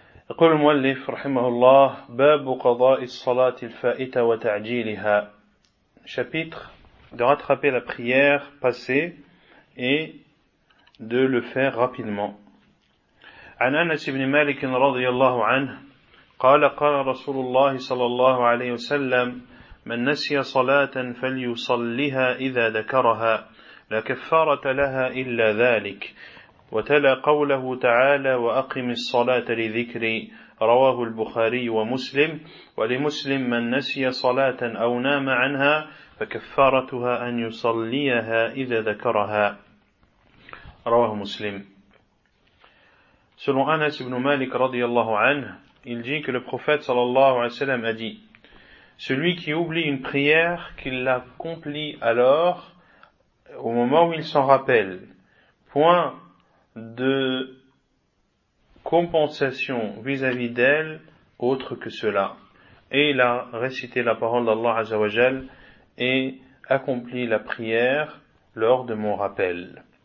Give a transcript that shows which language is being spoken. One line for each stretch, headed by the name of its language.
Arabic: يقول المؤلف رحمه الله باب قضاء الصلاة الفائتة وتعجيلها.
French: Chapitre de rattraper la prière passée et de le faire rapidement.
Arabic: عن أنس بن مالك رضي الله عنه قال رسول الله صلى الله عليه وسلم من نسي صلاة فليصلها إذا ذكرها لا كفارة لها إلا ذلك وتلا قوله تعالى وأقم الصلاة لذكري رواه البخاري ومسلم ولمسلم من نسي صلاة أو نام عنها فكفارتها أن يصليها إذا ذكرها رواه مسلم.
French: Selon Anas ibn Malik radiyallahu anhu, il dit que le prophète sallallahu alayhi wa sallam a dit « Celui qui oublie une prière, qu'il l'accomplit alors, au moment où il s'en rappelle, point de compensation vis-à-vis d'elle, autre que cela. » Et il a récité la parole d'Allah azza wa jal et accompli la prière lors de mon rappel.